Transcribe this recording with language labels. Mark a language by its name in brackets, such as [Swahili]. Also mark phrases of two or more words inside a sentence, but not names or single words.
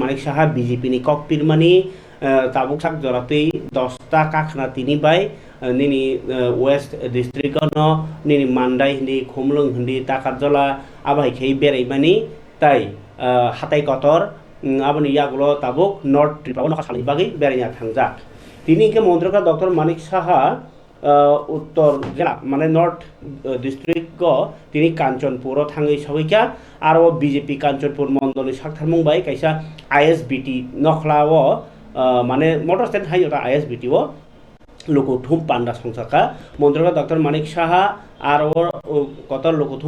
[Kok Borok] Manik Saha BJP ni kok pirmani tabuk sak jorati 10 kakna tini bay nini West District no nini Mandai hindi Khumlung hindi Takatjola abai khei berai mani tai hatai kotor aboni yagulo tabuk North Tripura no khasali bagi berainya thangjak tini ke Menteri Dr. Manik Saha उत्तर जिला माने [English] North District [Kok Borok] को तिनी कांचनपुर थांगै सगैका आरो बीजेपी कांचनपुर मंडलनि साकथारमुं बाय कायसा आईएसबीटी नखलाओ माने [English] motor stand [Kok Borok] हायो ता आईएसबीटी ओ लोकोथुम पांडा संसाका मंत्री डॉक्टर मानिक साहा आरो कतर लोकोथुम